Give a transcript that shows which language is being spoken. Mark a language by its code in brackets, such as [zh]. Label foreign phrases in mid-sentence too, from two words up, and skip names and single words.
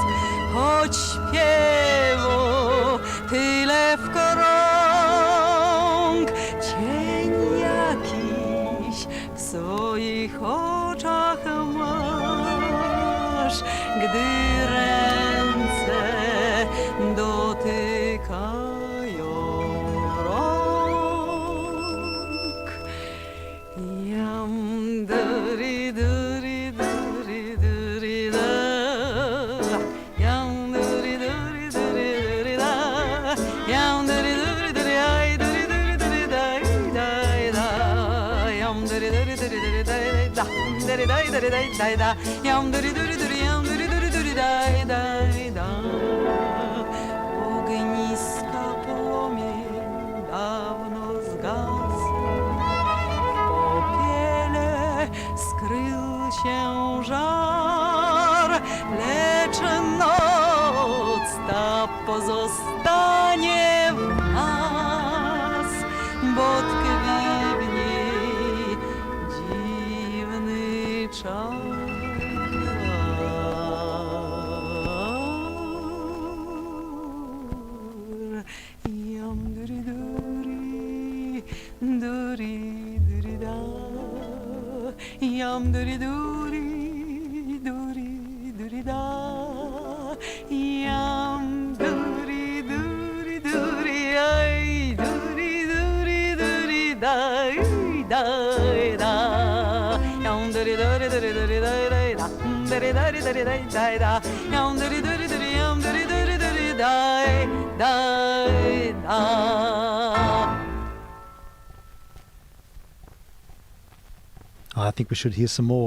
[pl] choć śpiewu tyle w krąg, cień jakiś w swoich oczach masz, gdy ręce dotykają rąk. Jam duri duri duri duri da, jam duri duri duri duri da, jam duri duri duri ay duri duri duri dai dai da, jam duri duri duri duri dai da, duri dai duri dai dai da, jam duri duri duri jam duri duri duri dai dai da. Ogniska płomień dawno zgasł, w popiele skrył się żar, lecz noc ta pozostanie w nas, bo tkwi w niej dziwny czar. Yam duri duri duri duri da, yam duri duri duri duri da, yam duri duri duri ay duri duri duri dai dai da, yam duri duri duri duri dai dai da, duri duri duri dai dai da, yam duri duri duri yam duri duri duri dai dai da. [en] I think we should hear some more.